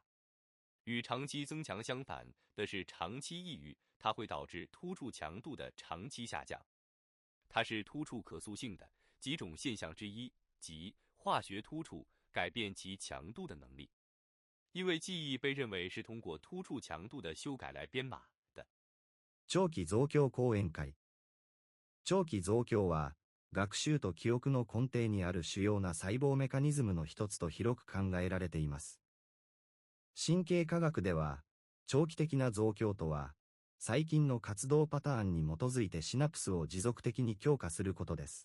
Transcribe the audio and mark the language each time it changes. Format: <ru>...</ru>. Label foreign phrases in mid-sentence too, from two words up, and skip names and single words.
<zh>与长期增强相反的是长期抑郁，它会导致突触强度的长期下降。它是突触可塑性的几种现象之一，即化学突触改变其强度的能力。因为记忆被认为是通过突触强度的修改来编码的。</zh> <ja>長期増強講演会。長期増強は、学習と記憶の根底にある主要な細胞メカニズムの一つと広く考えられています。神経科学では、長期的な増強とは、細菌の活動パターンに基づいてシナプスを持続的に強化することです。</ja>